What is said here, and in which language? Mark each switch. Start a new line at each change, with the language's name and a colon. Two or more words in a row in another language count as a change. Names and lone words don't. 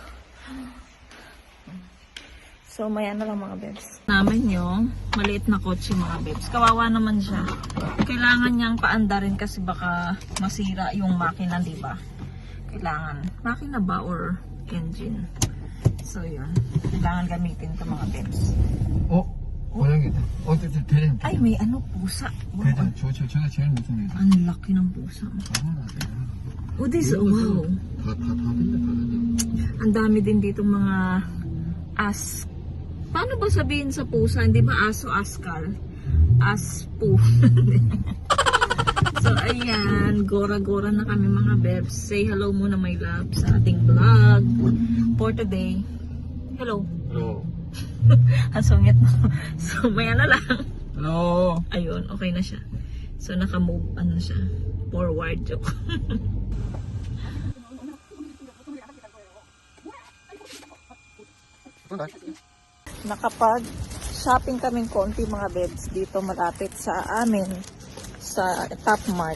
Filipino: So, maya na lang mga bebs. Namin yung maliit na kotse mga bebs. Kawawa naman siya. Kailangan niyang paandarin kasi baka masira yung makina, di ba? Kailangan. Makina ba or engine? So, yun. Kailangan gamitin ito mga bebs.
Korean: 고양이다. 대장.
Filipino: Ay, may pusa. Wow.
Korean: 대장. 저가 제일 무섭니다.
Filipino: Ang laki ng pusa.
English: Oh, this, wow.
Korean: 다 된다.
Filipino: Ang dami din dito mga paano ba sabihin sa pusa? Hindi ba aso, askal? Aspo. So, ayan. Gora-gora na kami mga bebs. Say hello muna,
English: my love,
Filipino: sa ating vlog
English: for today.
Filipino: Hello. Hello. Ang sungit na. So, maya na lang. Hello. Ayun, okay na siya. So, naka-move, siya. Forward, joke. Nakapag-shopping kaming konti mga beds dito malapit sa amin sa Top Mart.